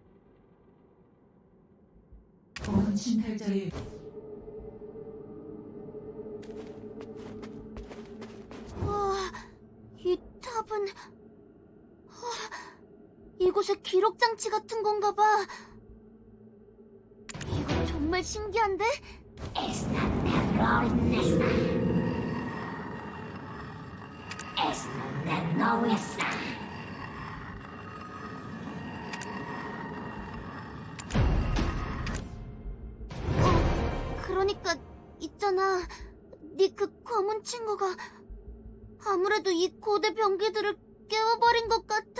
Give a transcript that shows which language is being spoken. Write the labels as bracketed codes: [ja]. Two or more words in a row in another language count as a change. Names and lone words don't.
[ko] 검은 침탈자의 이 탑은 이곳에 기록 장치 같은 건가 봐. 이거 정말 신기한데? Es non terrornesta. Es non terrornesta. 그러니까 있잖아. 네 그 검은 친구가 아무래도 이 고대 병기들을 깨워버린 것 같아.